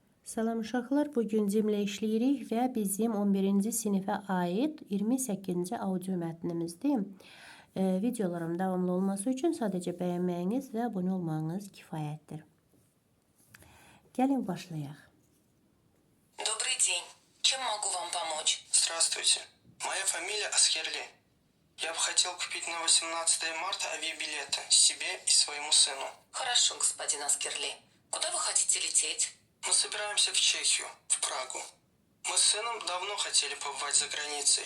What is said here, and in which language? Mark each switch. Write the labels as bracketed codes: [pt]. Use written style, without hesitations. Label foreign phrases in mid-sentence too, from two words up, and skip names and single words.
[az] Salam uşaqlar, bugün cimlə işləyirik və bizim 11-ci sinifə aid 28-ci audio mətnimizdir. Videolarım davamlı olması üçün sadəcə bəyənməyiniz və abunə olmağınız kifayətdir. Gəlin başlayaq. [ru] Добрый день. Чем могу вам помочь? Здравствуйте. Моя фамилия Аскерли. Я бы хотел купить на 18 марта авиабилеты себе и своему сыну. Хорошо, господин Аскерли. Куда вы хотите лететь? Мы собираемся в Чехию, в Прагу. Мы с сыном давно хотели побывать за границей.